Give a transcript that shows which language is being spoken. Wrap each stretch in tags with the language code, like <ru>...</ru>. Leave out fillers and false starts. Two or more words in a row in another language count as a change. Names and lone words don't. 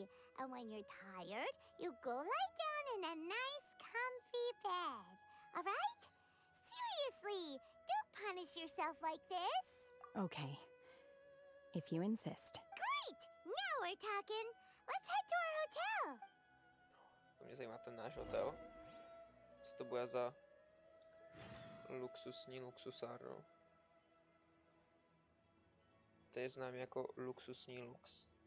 <en>And when you're tired, you go lie down in a nice, comfy bed. All right? Seriously, don't punish yourself like this. Okay. If you insist. Great! Now we're talking. Let's head to our hotel.</en> <cs>To mě zajímá ten náš hotel. Co to bude za luxusní luxusárnu? To je známý jako luxusní lux.</cs>